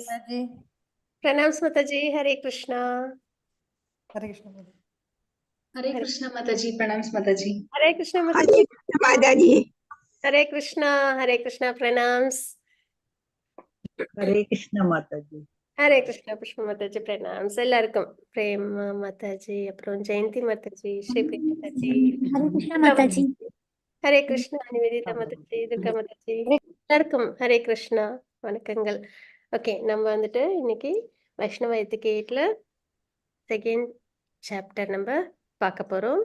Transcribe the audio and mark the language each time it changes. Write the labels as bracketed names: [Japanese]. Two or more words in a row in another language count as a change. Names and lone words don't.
[English] Pranams Mataji, Hare Krishna. Hare Krishna Mataji. Hare Krishna Mataji, pranams Mataji. Hare Krishna Hare Mataji. Krishna Mataji. Hare Krishna, pranams. Hare Krishna Mataji. Hare Krishna Pushpa Mataji, pranams. [Tamil] எல்லாருக்கும் பிரேம் மாதாஜி, அப்புறம் ஜெயந்தி மாதாஜி, ஸ்ரீபிரியா மாதாஜி, [English] Hare Krishna Mataji. [Tamil] ஹரே கிருஷ்ணா, நிவேதிதா மாதாஜி, துர்கா மாதாஜி, எல்லாருக்கும் ஹரே கிருஷ்ணா வணக்கங்கள். ஓகே, நம்ம வந்துட்டு இன்னைக்கு வைஷ்ணவ எத்திகேட்ல [English] second chapter [Tamil] நம்ம பார்க்க போறோம்.